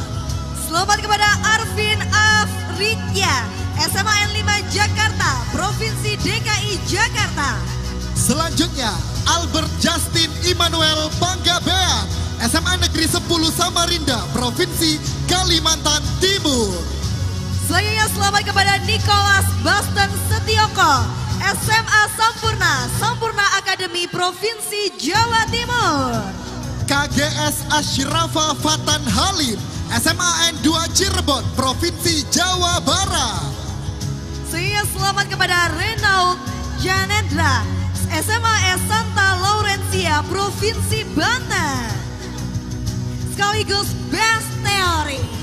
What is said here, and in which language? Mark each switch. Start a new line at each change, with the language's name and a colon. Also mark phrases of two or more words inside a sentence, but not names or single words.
Indonesian: Selamat kepada Arvin Afritya, SMAN 5 Jakarta, Provinsi DKI Jakarta. Selanjutnya Albert Justin Immanuel Panggabean, SMA Negeri 10 Samarinda, Provinsi Kalimantan Timur. Selanjutnya selamat kepada Nicholas Baston Setioko, SMA Sampurna, Sampurna Akademi, Provinsi Jawa Timur. KGS Ashrafa Fatan Halim, SMAN 2 Cirebon, Provinsi Jawa Barat. Saya selamat kepada Renaud Janendra, SMA Santa Laurencia, Provinsi Banten. Sekaligus
English: Best Theory.